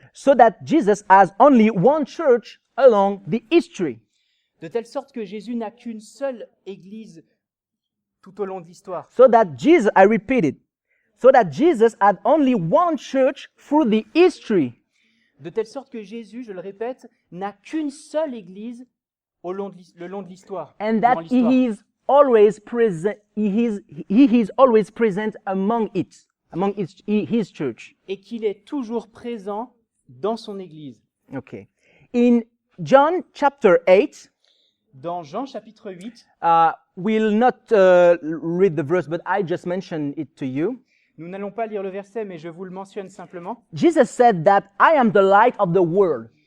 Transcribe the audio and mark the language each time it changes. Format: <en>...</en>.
<en>so that Jesus has only one church along the history.</en> <fr>de telle sorte que Jésus n'a qu'une seule église tout au long de l'histoire.</fr> <en>So that Jesus, I repeat it, so that Jesus had only one church through the history.</en> <fr>De telle sorte que Jésus, je le répète, n'a qu'une seule église le long de l'histoire.</fr> <en>And</en> <fr>durant</fr> <en>that</en> <fr>l'histoire.</fr> <en>he is always present. He is always present among his church.</en> <fr>Et qu'il est toujours présent dans son église.</fr> <en>Okay. In John chapter 8,</en> <fr>Dans Jean chapitre 8,</fr> <en>we'll not read the verse, but I just mentioned it to you.</en> <fr>nous n'allons pas lire le verset, mais je vous le mentionne simplement.</fr> <en>Jesus said that I am the light of the world.</en>